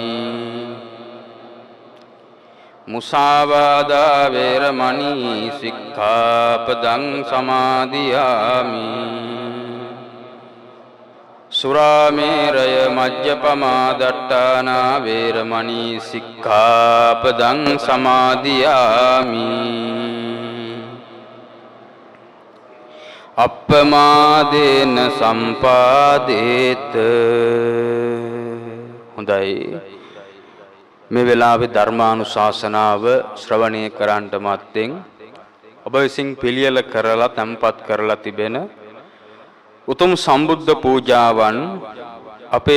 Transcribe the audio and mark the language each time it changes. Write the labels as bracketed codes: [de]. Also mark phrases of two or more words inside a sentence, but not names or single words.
[pi] මුසාවාදා වේරමණී සික්ඛාපදං සමාදියාමි සුරාමේරය මජ්ජපමා දට්ඨානා වේරමණී සික්ඛාපදං සමාදියාමි අප්පමාදේන සම්පාදේත. [si] හොඳයි, මේ වෙලාවේ ධර්මානුශාසනාව ශ්‍රවණය කරන්නට මත්තෙන් ඔබ විසින් පිළියෙල කරලා තැන්පත් කරලා තිබෙන උතුම් සම්බුද්ධ පූජාවන් අපේ